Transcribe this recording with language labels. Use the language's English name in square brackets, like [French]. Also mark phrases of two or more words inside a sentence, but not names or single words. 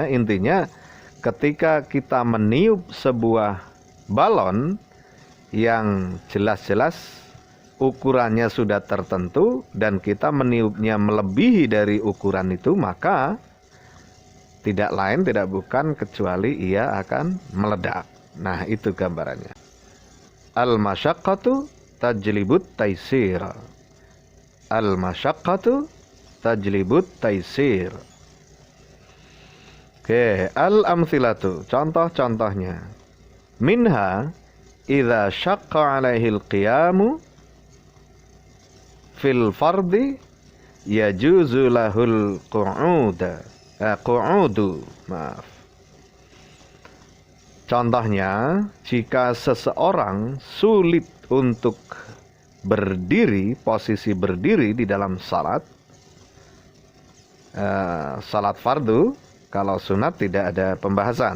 [Indonesian] Intinya ketika kita meniup sebuah balon yang jelas-jelas ukurannya sudah tertentu dan kita meniupnya melebihi dari ukuran itu, maka tidak lain tidak bukan kecuali ia akan meledak. Nah, itu gambarannya. [Arabic] المشقة تجلب التيسير. المشقة تجلب التيسير. [Indonesian] Oke, al-amthilatu, contoh-contohnya. [Arabic] منها إذا شق عليه القيام في الفرض يجوز له القعود. [Indonesian] Maaf. Contohnya, jika seseorang sulit untuk berdiri, posisi berdiri di dalam salat, salat fardu, kalau sunat tidak ada pembahasan.